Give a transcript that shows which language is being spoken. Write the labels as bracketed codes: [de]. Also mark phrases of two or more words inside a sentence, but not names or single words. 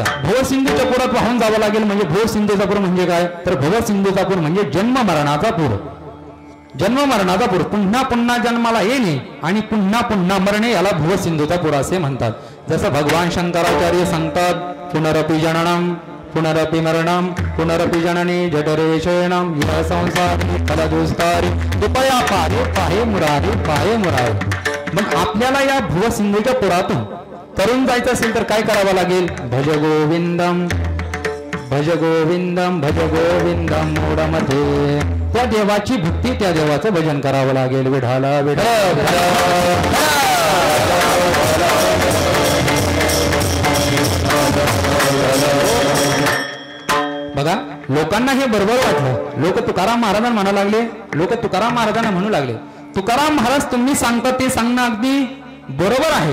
[mr] भवसिंधूच्या पुरात वाहून जावं लागेल म्हणजे भवसिंधूचा पूर म्हणजे काय तर भवसिंधूचा पूर म्हणजे जन्म मरणाचा पूर. जन्म मरणाचा पूर, पुन्हा पुन्हा जन्माला येणे आणि पुन्हा पुन्हा मरणे याला भवसिंधूचा पूर असे म्हणतात. जसं भगवान शंकराचार्य सांगतात [sa] पुनरपि जननम पुनरपि मरणं पुनरपि जननी जठरे शयनं यः संसारी फलदुस्तारी कृपया पाहे मुरारी. [mr] मग आपल्याला या भुवसिंधूच्या पुरातून तरुण जायचं असेल तर काय करावं लागेल? [sa] भज गोविंदम भज गोविंदम भज गोविंदम मूढमते. [mr] त्या देवाची भक्ती, त्या देवाचं भजन करावं लागेल. विठाला विठ्ठल. बघा, लोकांना हे बरोबर वाटलं. लोक तुकाराम महाराजांना म्हणू लागले, म्हणू लागले तुकाराम महाराज तुम्ही सांगता ते सांगणं अगदी बरोबर आहे.